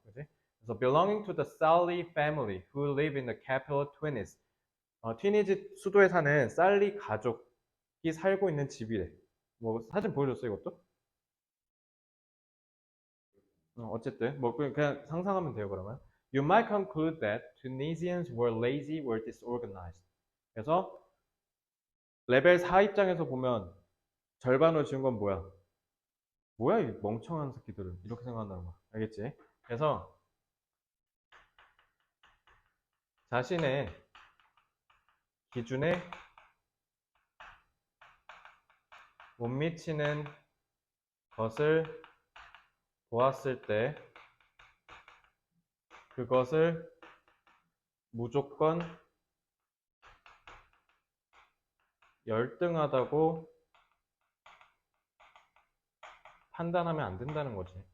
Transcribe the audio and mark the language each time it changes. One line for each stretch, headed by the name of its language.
Korean: 그지? 그래서
English: belonging to the Sally family who live in the capital Tunis.
Korean: 튀니지 수도에 사는 살리 가족이 살고 있는 집이래. 뭐 사진 보여줬어 이것도? 어쨌든 뭐 그냥 상상하면 돼요 그러면.
English: You might conclude that Tunisians were lazy or disorganized.
Korean: 그래서 레벨 4 입장에서 보면 절반으로 지은 건 뭐야? 뭐야 이 멍청한 새끼들은 이렇게 생각한다는 거야. 알겠지? 그래서 자신의 기준에 못 미치는 것을 보았을 때 그것을 무조건 열등하다고 판단하면 안 된다는 거지.